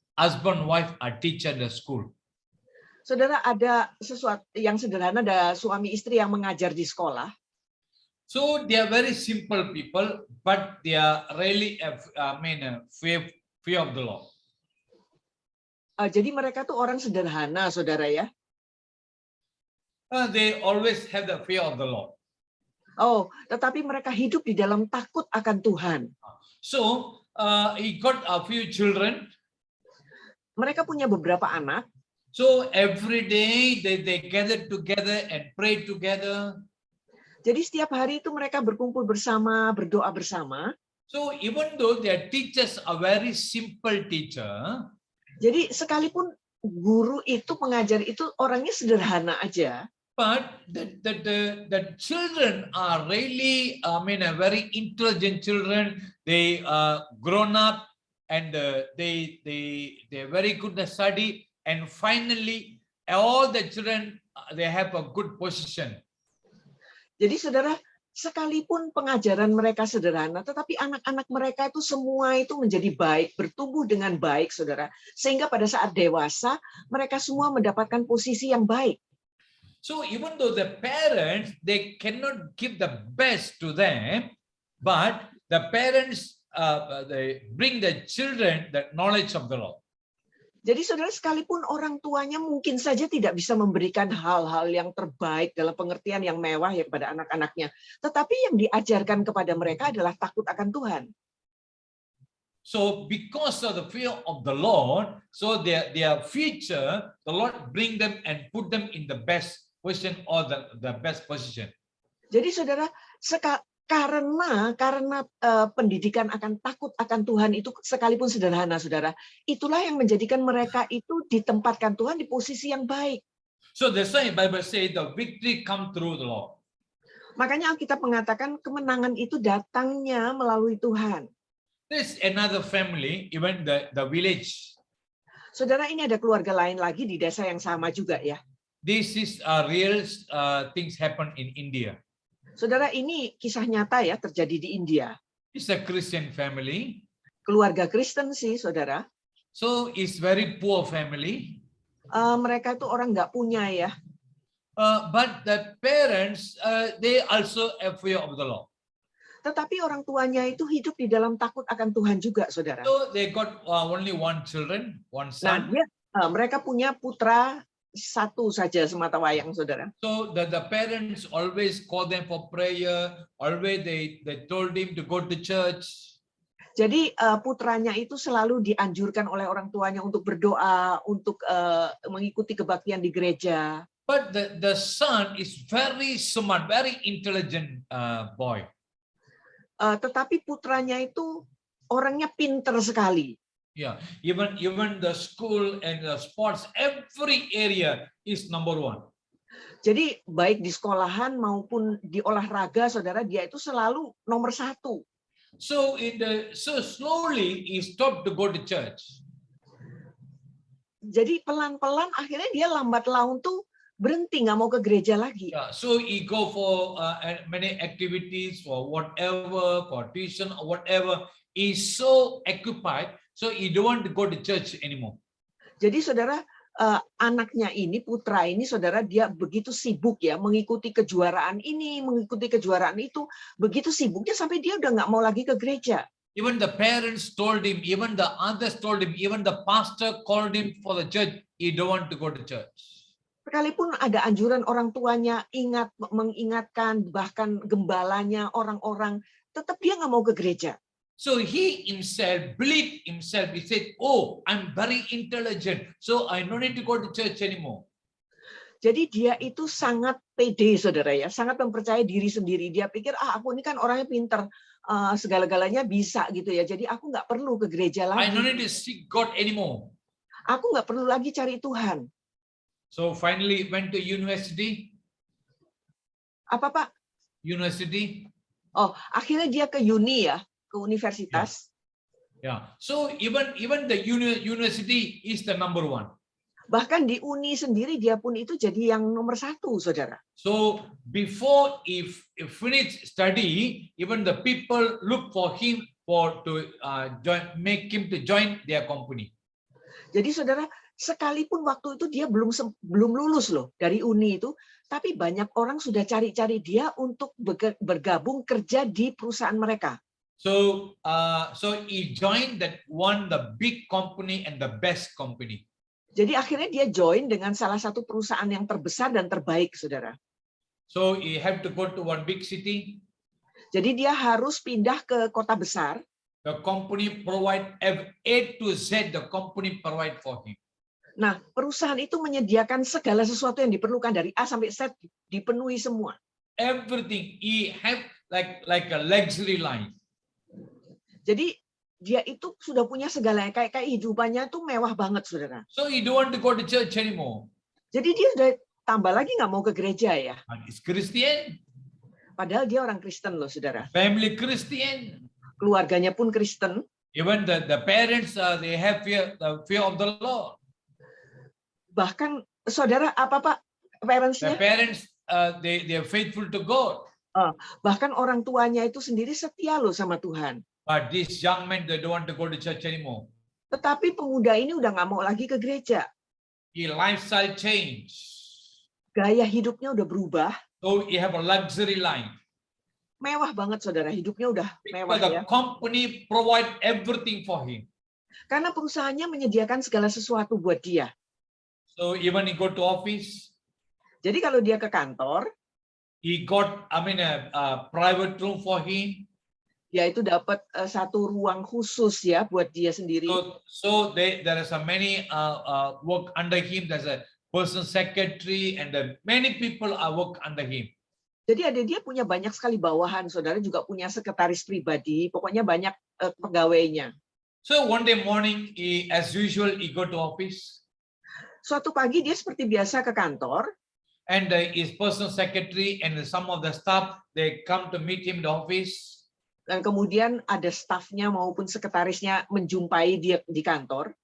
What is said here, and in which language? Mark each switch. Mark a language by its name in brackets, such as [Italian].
[English] Husband, wife, a teacher in the school. [Indonesian] Saudara, ada sesuatu yang sederhana, ada suami istri yang mengajar di sekolah. [English] So they are very simple people, but they are really, fear of the Lord. [Indonesian] Jadi mereka tuh orang sederhana, saudara ya. [English] They always have the fear of the Lord. [Indonesian] Oh, tetapi mereka hidup di dalam takut akan Tuhan. [English] So he got a few children. [Indonesian] Mereka punya beberapa anak. [English] So every day they gather together and pray together. [Indonesian] Jadi setiap hari itu mereka berkumpul bersama, berdoa bersama. [English] So even though their teachers are very simple teacher. [Indonesian] Jadi sekalipun guru itu pengajar itu orangnya sederhana aja. [English] But the children are really, very intelligent children. They grown up and they're very good at study. And finally, all the children they have a good position. [Indonesian] Jadi saudara, sekalipun pengajaran mereka sederhana, tetapi anak-anak mereka itu semua itu menjadi baik, bertumbuh dengan baik, saudara. Sehingga pada saat dewasa, mereka semua mendapatkan posisi yang baik. [English] So even though the parents, they cannot give the best to them, but the parents, they bring the children the knowledge of the Lord. [Indonesian] Jadi saudara, sekalipun orang tuanya mungkin saja tidak bisa memberikan hal-hal yang terbaik dalam pengertian yang mewah ya kepada anak-anaknya, tetapi yang diajarkan kepada mereka adalah takut akan Tuhan. [English] So because of the fear of the Lord, so their future, the Lord bring them and put them in the best position or the best position. [Indonesian] Jadi saudara, karena pendidikan akan takut akan Tuhan itu sekalipun sederhana, saudara, itulah yang menjadikan mereka itu ditempatkan Tuhan di posisi yang baik. [English] So that's why the Bible says the victory come through the Lord. [Indonesian] Makanya Alkitab mengatakan kemenangan itu datangnya melalui Tuhan. [English] There's another family, even the village. [Indonesian] Saudara, ini ada keluarga lain lagi di desa yang sama juga ya. [English] This is real things happen in India. [Indonesian] Saudara, ini kisah nyata ya terjadi di India. [English] It's a Christian family. [Indonesian] Keluarga Kristen sih, saudara. [English] So it's very poor family. [Indonesian] Mereka itu orang nggak punya ya. [English] But the parents, they also have fear of the Lord. [Indonesian] Tetapi orang tuanya itu hidup di dalam takut akan Tuhan juga, saudara. [English] So they got only one children, one son. [Indonesian] Nah, mereka punya putra satu saja semata wayang, saudara. [English] So the parents always call them for prayer. Always they told him to go to church. [Indonesian] Jadi putranya itu selalu dianjurkan oleh orang tuanya untuk berdoa, untuk mengikuti kebaktian di gereja. [English] But the son is very smart, very intelligent boy. [Indonesian] Tetapi putranya itu orangnya pinter sekali. [English] Yeah, even the school and the sports, every area is number one. [Indonesian] Jadi baik di sekolahan maupun di olahraga, saudara, dia itu selalu nomor satu. [English] So slowly he stopped to go to church. [Indonesian] Jadi pelan-pelan akhirnya dia lambat laun tuh berhenti, nggak mau ke gereja lagi. [English] Yeah, so he go for many activities, for whatever, for tuition or whatever. He's so occupied, so he don't want to go to church anymore. [Indonesian] Jadi saudara, anaknya ini, putra ini, saudara, dia begitu sibuk ya mengikuti kejuaraan ini, mengikuti kejuaraan itu, begitu sibuknya sampai dia udah nggak mau lagi ke gereja. [English] Even the parents told him, even the others told him, even the pastor called him for the church. He don't want to go to church. [Indonesian] Sekalipun ada anjuran orang tuanya, mengingatkan, bahkan gembalanya, orang-orang, tetap dia nggak mau ke gereja. [English] So he himself believed himself. He said, "Oh, I'm very intelligent, so I don't need to go to church anymore." [Indonesian] Jadi dia itu sangat pede, saudara ya, sangat mempercayai diri sendiri. Dia pikir, aku ini kan orangnya pinter, segala-galanya bisa gitu ya. Jadi aku nggak perlu ke gereja [English] I [Indonesian] lagi. [English] don't need to seek God anymore. [Indonesian] Aku nggak perlu lagi cari Tuhan. [English] So finally went to university. [Indonesian] Apa Pak? [English] University. [Indonesian] Oh, akhirnya dia ke uni ya, ke universitas. [English] Yeah. So even the university is the number one. [Indonesian] Bahkan di uni sendiri dia pun itu jadi yang nomor satu, saudara. [English] So before if finish study, even the people look for him to make him to join their company. [Indonesian] Jadi saudara, sekalipun waktu itu dia belum lulus loh dari uni itu, tapi banyak orang sudah cari-cari dia untuk bergabung kerja di perusahaan mereka. [English] So he joined that one, the big company and the best company. [Indonesian] Jadi akhirnya dia join dengan salah satu perusahaan yang terbesar dan terbaik, saudara. [English] So he have to go to one big city. [Indonesian] Jadi dia harus pindah ke kota besar. [English] The company provide A to Z. The company provide for him. [Indonesian] Nah, perusahaan itu menyediakan segala sesuatu yang diperlukan dari A sampai Z, dipenuhi semua. [English] Everything he have like a luxury life. [Indonesian] Jadi dia itu sudah punya segalanya, kayak hidupannya tuh mewah banget, saudara. [English] So he don't want to go to church anymore. [Indonesian] Jadi dia sudah tambah lagi nggak mau ke gereja ya. [English] He's Christian. [Indonesian] Padahal dia orang Kristen loh, saudara. [English] Family Christian. [Indonesian] Keluarganya pun Kristen. [English] Even the parents, they have the fear of the Lord. [Indonesian] Bahkan saudara, apa Pak, [English] The [Indonesian] Parents-nya, [English] parents, they are faithful to God. [Indonesian] bahkan orang tuanya itu sendiri setia loh sama Tuhan. [English] But these young men, they don't want to go to church anymore. [Indonesian] Tetapi pemuda ini udah nggak mau lagi ke gereja. [English] His lifestyle change. [Indonesian] Gaya hidupnya udah berubah. [English] So he have a luxury life. [Indonesian] Mewah banget, saudara. Hidupnya udah mewah [English] Because [Indonesian] ya. [English] the company provide everything for him. [Indonesian] Karena perusahaannya menyediakan segala sesuatu buat dia. [English] So even he go to office, [Indonesian] Jadi kalau dia ke kantor, [English] he got, a private room for him. [Indonesian] dia itu dapat satu ruang khusus ya buat dia sendiri. [English] So there is a many work under him. There's a personal secretary and many people are work under him. [Indonesian] Jadi dia punya banyak sekali bawahan, saudara juga punya sekretaris pribadi, pokoknya banyak pegawainya. [English] So one day morning, as usual, he go to office. [Indonesian] Suatu pagi dia seperti biasa ke kantor. [English] And his personal secretary and some of the staff, they come to meet him in the office. [Indonesian] Dan kemudian ada stafnya maupun sekretarisnya menjumpai dia di kantor.